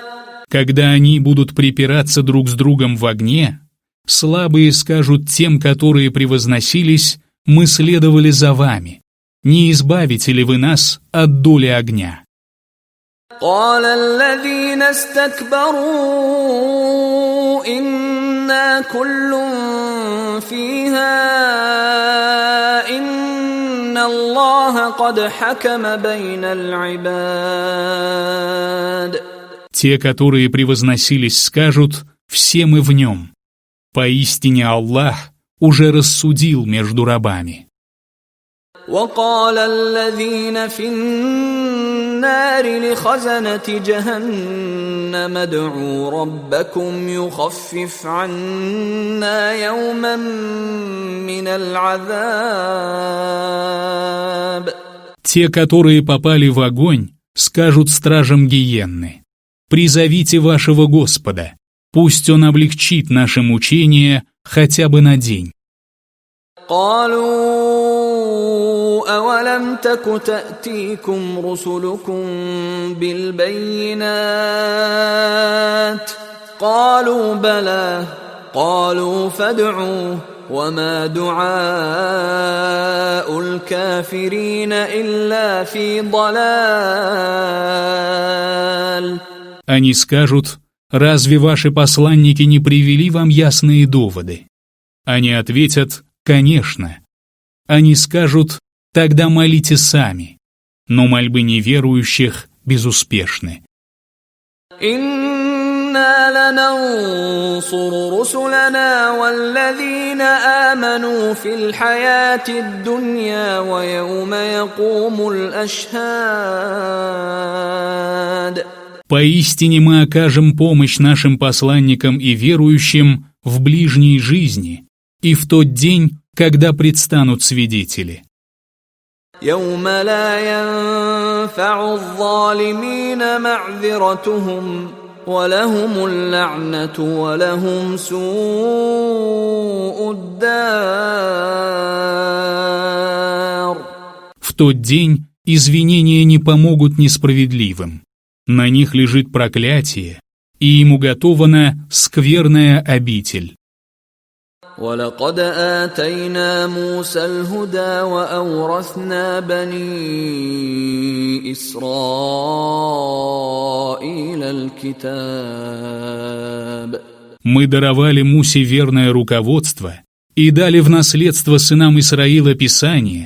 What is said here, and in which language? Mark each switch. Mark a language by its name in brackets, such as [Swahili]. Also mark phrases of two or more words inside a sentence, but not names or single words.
[Russian] Когда они будут припираться друг с другом в огне, слабые скажут тем, которые превозносились: «Мы следовали за вами. Не избавите ли вы нас от доли огня?» [Arabic] قال الذين استكبروا إنا كل فيها إن الله قد حكم بين العباد. [Russian] Те, которые превозносились, скажут: «Все мы в нем». Поистине Аллах уже рассудил между рабами. [Arabic] وقال الذين في النار لخزنة جهنم ادعوا ربكم يخفف عنا يوما من العذاب. [Russian] Те, которые попали в огонь, скажут стражам гиенны: «Призовите вашего Господа, пусть Он облегчит наше мучение хотя бы на день». [Arabic] قالوا أولم تك تأتيكم رسلكم بالبينات قالوا بلى قالوا فادعوا وما دعاء الكافرين إلا في ضلال. [Russian] Они скажут: «Разве ваши посланники не привели вам ясные доводы?» Они ответят: «Конечно». Они скажут: «Тогда молите сами». Но мольбы неверующих безуспешны. [Arabic] إنا لننصر رسلنا والذين آمنوا في الحياة الدنيا ويوم يقوم الأشهاد. [Russian] Поистине мы окажем помощь нашим посланникам и верующим в ближней жизни и в тот день, когда предстанут свидетели. [Arabic] يوم لا ينفع الظالمين معذرتهم ولهم اللعنة ولهم سوء الدار. [Russian] В тот день извинения не помогут несправедливым. На них лежит проклятие, и им уготована скверная обитель. [Arabic] ولقد آتينا موسى الهدى وأورثنا بني إسرائيل الكتاب. [Russian] Мы даровали Мусе верное руководство и дали в наследство сынам Исраила Писание.